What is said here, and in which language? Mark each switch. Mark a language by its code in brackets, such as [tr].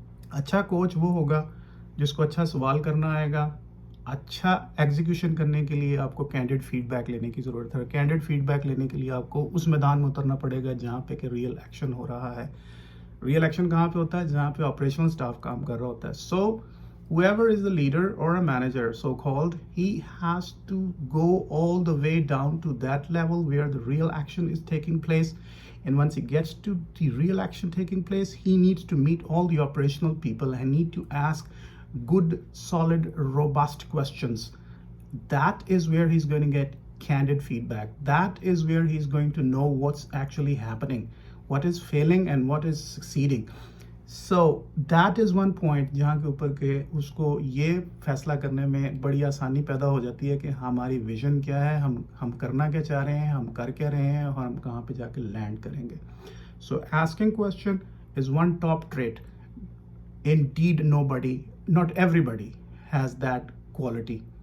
[ur] اچھا کوچ وہ ہوگا جس کو اچھا سوال کرنا آئے گا. اچھا ایگزیکیوشن کرنے کے لیے آپ کو کینڈیڈ فیڈ بیک لینے کی ضرورت ہے. کینڈیڈ فیڈ بیک لینے کے لیے آپ کو اس میدان میں اترنا پڑے گا جہاں پہ کہ ریئل ایکشن ہو رہا ہے. ریئل ایکشن کہاں پہ ہوتا ہے؟ جہاں پہ آپریشنل سٹاف کام کر رہا ہوتا ہے. [en] So whoever is the leader or a manager so called, he has to go all the way down to that level where the real action is taking place. And once he gets to the real action taking place, he needs to meet all the operational people and need to ask good, solid, robust questions. That is where he's going to get candid feedback. That is where he's going to know what's actually happening, what is failing and what is succeeding. So that is one point [ur] جہاں کے اوپر کہ اس کو یہ فیصلہ کرنے میں بڑی آسانی پیدا ہو جاتی ہے کہ ہماری ویژن کیا ہے, ہم کرنا کیا چاہ رہے ہیں, ہم کر کیا رہے ہیں, اور ہم کہاں پہ جا کے لینڈ کریں گے. [en] So asking question is one top trait. Indeed nobody, not everybody has that quality.